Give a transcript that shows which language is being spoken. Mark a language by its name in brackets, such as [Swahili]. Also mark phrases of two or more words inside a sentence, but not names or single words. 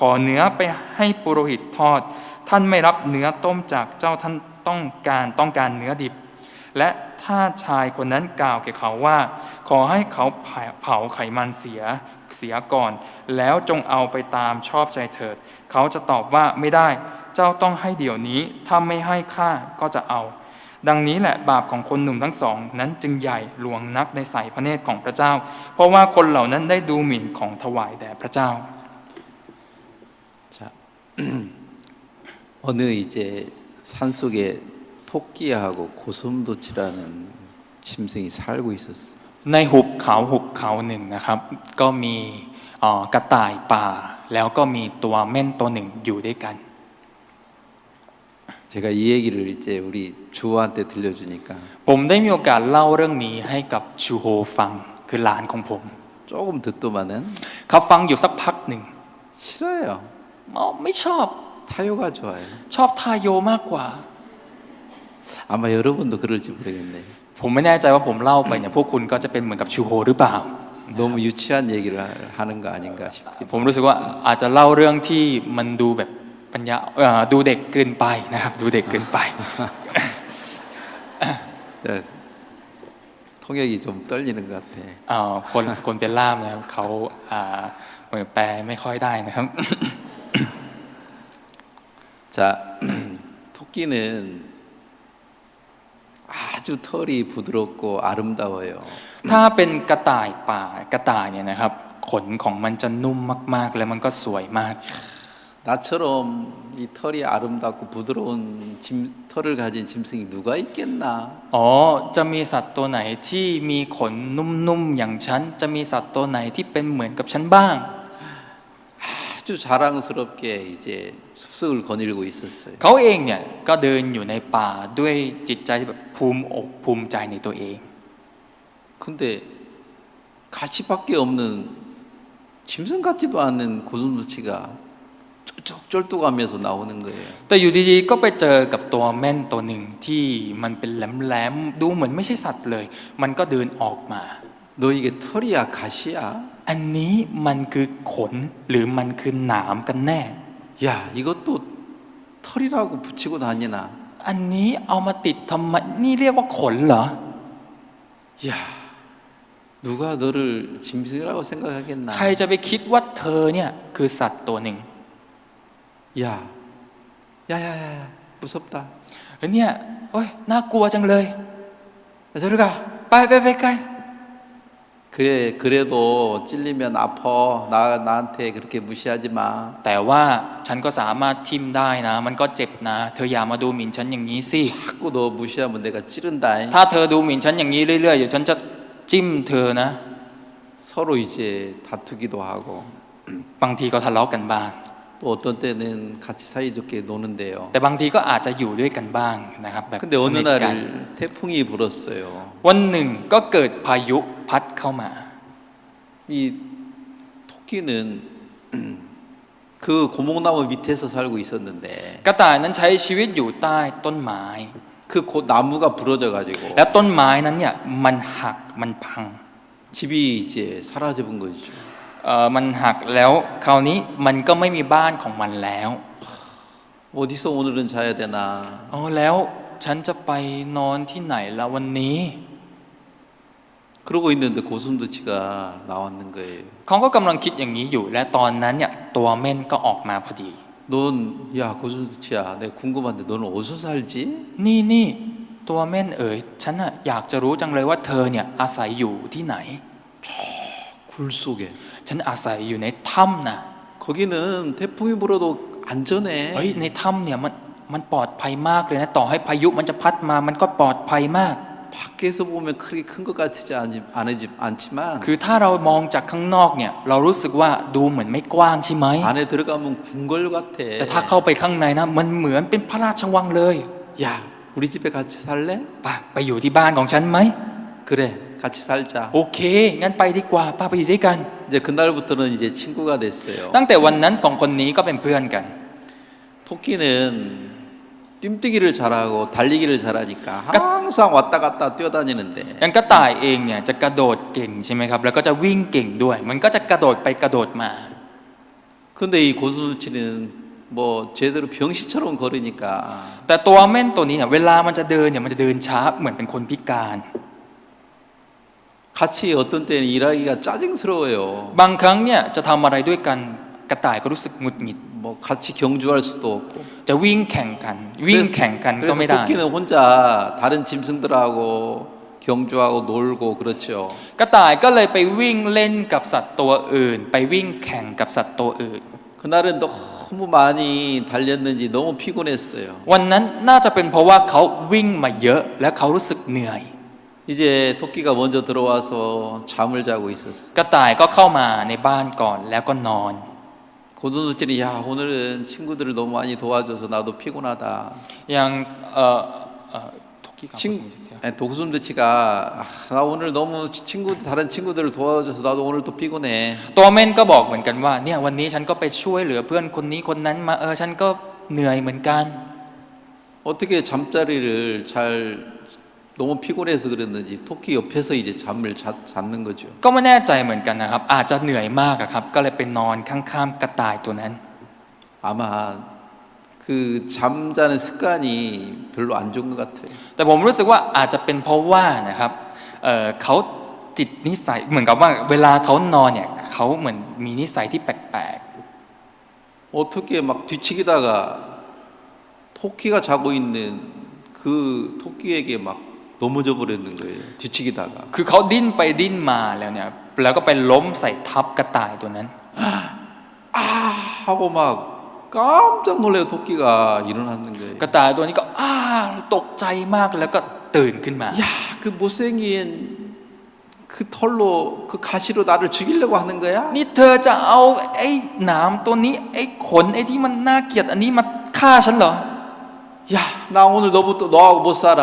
[Thai] อเนื้อไปให้ปุโรหิตทอดท่านไม่รับเนื้อต้มจากเจ้าท่านต้องการเนื้อดิบและถ้าชายคนนั้นกล่าวแก่เขาว่าขอให้เขาเผาไขมันเสียก่อนแล้วจงเอาไปตามชอบใจเถิดเขาจะตอบว่าไม่ได้เจ้าต้องให้เดี๋ยวนี้ถ้าไม่ให้ข้าก็จะเอาดังนี้แหละบาปของคนหนุ่มทั้งสองนั้นจึงใหญ่หลวงนักในสายพระเนตรของพระเจ้าเพราะว่าคนเหล่านั้นได้ดูหมิ่นของถวายแด่พระเจ้า [Korean] 자, 어느 이제 산속에 토끼하고 고슴도치라는 짐승이 살고 있었어요. [Thai] ในหุบเขาหนึ่งนะครับก็มีกระต่ายป่าแล้วก็มีตัวเม่นตัวหนึ่งอยู่ด้วยกัน [Korean] 제가 이 얘기를 이제 우리 주호한테 들려주니까 [Thai] ผมได้มีโอกาสเล่าเรื่องนี้ให้กับชูโฮฟังคือหลานของผม [Korean] 조금 듣더만은 [Thai] เขาฟังอยู่สักพักหนึ่ง [Korean] 싫어요. [Thai] ไม่ชอบ [Korean] 타요가 좋아요. [Thai] ชอบทาโยมากกว่า [Korean] 아마 여러분도 그럴지 모르겠네요. [Thai] ผมไม่แน่ใจว่าผมเล่าไปเนี่ยพวกคุณก็จะเป็นเหมือนกับชูโฮหรือเปล่า [Korean] 너무 유치한 얘기를 하는 거 아닌가 싶기도. [Thai] ผมรู้สึกว่าอาจจะเล่าเรื่องที่มันดูแบบปัญญาดูเด็กเกินไปนะครับดูเด็กเกินไป [Korean] 통역이 좀 떨리는 것 같아. [Thai] คนเป็นล่ามนะครับเขาเหมือนแปลไม่ค่อยได้นะครับ [Korean] 자, 토끼는 아주 털이 부드럽고 아름다워요. [Thai] ถ้าเป็นกระต่ายป่ากระต่ายเนี่ยนะครับขนของมันจะนุ่มมากๆและมันก็สวยมาก [Korean] 나처럼 이 털이 아름답고 부드러운 털을 가진 짐승이 누가 있겠나? [Thai] จะมีสัตว์ตัวไหนที่มีขนนุ่มๆอย่างฉันจะมีสัตว์ตัวไหนที่เป็นเหมือนกับฉันบ้าง [Korean] 아주 아주 자랑스럽게 이제 숲속을 거닐고 있었어요. [Thai] เขาเองเนี่ยก็เดินอยู่ในป่าด้วยจิตใจที่แบบภูมิอกภูมิใจในตัวเอง [Korean] 근데 가시밖에 없는 짐승 같지도 않은 고슴도치가 쫄뚝쫄뚝하면서 나오는 거예요. [Thai] แต่อยู่ดีๆก็ไปเจอกับตัวแม่นตัวหนึ่งที่มันเป็นแหลมๆดูเหมือนไม่ใช่สัตว์เลยมันก็เดินออกมา [Korean] 너 이게 털이야 가시야? [Thai] อันนี้มันคือขนหรือมันคือหนามกันแน่ [Korean] 야 이것도 털이라고 붙이고 다니나? [Thai] อันนี้เอามาติดทำไมนี่เรียกว่าขนเหรอ [Korean] 야 누가 너를 짐승이라고 생각하겠나? [Thai] ใครจะไปคิดว่าเธอเนี่ยคือสัตว์ตัวหนึ่ง [Korean] 야 야야야 무섭다. [Thai] เนี่ยโอ๊ยน่ากลัวจังเลย [Korean] 저리 가. [Thai] ไปไกล [Korean] 그래 그래도 찔리면 아파. 나한테 그렇게 무시하지 마. [Thai] แต่ว่าฉันก็สามารถทิ่มได้นะมันก็เจ็บนะเธออย่ามาดูหมิ่นฉันอย่างนี้สิ [Korean] 자꾸 너 무시하면 내가 찌른다. [Thai] ถ้าเธอดูหมิ่นฉันอย่างนี้เรื่อยๆเดี๋ยวฉันจะจิ้มเธอนะ [Korean] 서로 이제 다투기도 하고 [Thai] บางทีก็ทะเลาะกันบ้าง [Korean] 또 어떤 때는 같이 사이좋게 노는데요. [Thai] แต่บางทีก็อาจจะอยู่ด้วยกันบ้างนะครับแบบ [Korean] 근데 [Thai] ส [Korean] 어느 [Thai] นิทกัน [Korean] 날 태풍이 불었어요. [Thai] วันหนึ่งก็เกิดพายุพัดเข้ามา [Korean] 이 토끼는 그 고목나무 밑에서 살고 있었는데 [Thai] กระต่ายนั้นใช้ชีวิตอยู่ใต้ต้นไม้ [Korean] 그 나무가 부러져 가지고 [Thai] แล้วต้นไม้นั้นเนี่ยมันหักมันพัง [Korean] 집이 이제 사라져 본 거죠. [Thai] มันหักแล้วคราวนี้มันก็ไม่มีบ้านของมันแล้ว [Korean] 어디서 오늘은 자야 되나? [Thai] อ๋อแล้วฉันจะไปนอนที่ไหนละวันนี้ [Korean] 그러고 있는데 고슴도치가 나왔는 거예요. [Thai] เขาก็กำลังคิดอย่างนี้อยู่และตอนนั้นเนี่ยตัวเม่นก็ออกมาพอดี [Korean] 넌 야 고슴도치야, 내가 궁금한데 너는 어디서 살지? [Thai] นี่ตัวเม่นเอ๋ยฉันน่ะอยากจะรู้จังเลยว่าเธอเนี่ยอาศัยอยู่ที่ไหน [Korean] 굴 속에. [Thai] ฉันอาศัยอยู่ในถ้ำนะ [Korean] 거기는 태풍이 불어도 안전해. [Thai] เฮ้ยในถ้ำเนี่ยมันปลอดภัยมากเลยนะต่อให้พายุมันจะพัดมามันก็ปลอดภัยมาก [Korean] 밖에서 보면 크게 큰 것 같지 않지만 [Thai] คือถ้าเรามองจากข้างนอกเนี่ยเรารู้สึกว่าดูเหมือนไม่กว้างใช่ไหม [Korean] 안에 들어가면 궁궐 같아. [Thai] แต่ถ้าเข้าไปข้างในนะมันเหมือนเป็นพระราชวังเลย [Korean] 야, 우리 집에 같이 살래? [Thai] ไปอยู่ที่บ้านของฉันไหม [Korean] 그래, 같이 살자. [Thai] โอเคงั้นไปดีกว่าป้าไปอยู่ด้วยกัน [Korean] 이제 그날부터는 이제 친구가 됐어요. [Thai] ตั้งแต่วันนั้นสองคนนี้ก็เป็นเพื่อนกัน [Korean] 토끼는 뛰뛰기를 잘하고 달리기를 잘하니까 항상 왔다 갔다 뛰어다니는데 [Thai] อย่างกระต่ายเองเนี่ยจะกระโดดเก่งใช่ไหมครับแล้วก็จะวิ่งเก่งด้วย มันก็จะกระโดดไปกระโดดมา [Korean] 근데 이 고슴도치는 뭐 제대로 병시처럼 걸으니까 [Thai] แต่ตัวเม่นตัวนี้เนี่ยเวลามันจะเดินเนี่ยมันจะเดินช้าเหมือนเป็นคนพิการ [Korean] 같이 어떤 때는 일하기가 짜증스러워요. [Thai] บางครั้งเนี่ยจะทำอะไรด้วยกันกระต่ายก็รู้สึกหงุดหงิด [Korean] 뭐 같이 경주할 수도 없고 [Thai] จะวิ่งแข่งกันวิ่งแข่งกันก็ [Korean] 그래서 [Thai] ไม่ได้ [Korean] 토끼는 혼자 다른 짐승들하고 경주하고 놀고 그렇죠. [Thai] กระต่ายก็เลยไปวิ่งเล่นกับสัตว์ตัวอื่น ไปวิ่งแข่งกับสัตว์ตัวอื่น [Korean] 그날은 너무 많이 달렸는지 너무 피곤했어요. [Thai] วันนั้นน่าจะเป็นเพราะว่าเขาวิ่งมาเยอะและเขารู้สึกเหนื่อย [Korean] 이제 토끼가 먼저 들어와서 잠을 자고 있었어요. [Thai] กระต่ายก็เข้ามาในบ้านก่อนแล้วก็นอน [Korean] 고슴도치는 야 오늘은 친구들을 너무 많이 도와줘서 나도 피곤하다. [Thai] อย่าง 토끼가 [Korean] 고슴도치가 나 오늘 너무 다른 친구들을 도와줘서 나도 오늘 또 피곤해. [Thai] ตัวเม่นก็บอกเหมือนกันว่าเนี่ยวันนี้ฉันก็ไปช่วยเหลือเพื่อนคนนี้คนนั้นมาฉันก็เหนื่อยเหมือนกัน [Korean] 어떻게 잠자리를 잘 너무 피곤해서 그랬는지 토끼 옆에서 이제 잠을 잤는 거죠. [Thai] ก็ไม่แน่ใจเหมือนกันนะครับอาจจะเหนื่อยมากอะครับก็เลยไปนอนข้างๆกระต่ายตัวนั้น [Korean] 아마 그 잠자는 습관이 별로 안 좋은 것 같아요. [Thai] แต่ผมรู้สึกว่าอาจจะเป็นเพราะว่านะครับเขาติดนิสัยเหมือนกับว่าเวลาเขานอนเนี่ยเขาเหมือนมีนิสัยที่แปลก [Korean] 어떻게 막 뒤치기다가 토끼가 자고 있는 그 토끼에게 막 넘어져 버리는 거예요. 뒤치기다가. [Thai] ๆคือเขาดิ้นไปดิ้นมาแล้วเนี่ยแล้วก็ไปล้มใส่ทับกระต่ายตัวนั้น [Korean] 하고 막 깜짝 놀래요. 토끼가 일어나는 거예요. [Thai] กระต่ายตัวนี้ก็ตกใจมากแล้วก็ตื่นขึ้นมา [Korean] 야, 그 못생긴 그 털로 그 가시로 나를 죽이려고 하는 거야? [Thai] นี่เธอจะเอาไอ้หนามตัวนี้ไอ้ขนไอ้ที่มันน่าเกลียดอันนี้มาฆ่าฉันเหรอ [Korean] 야, 나 오늘 너부터 너하고 못 살아.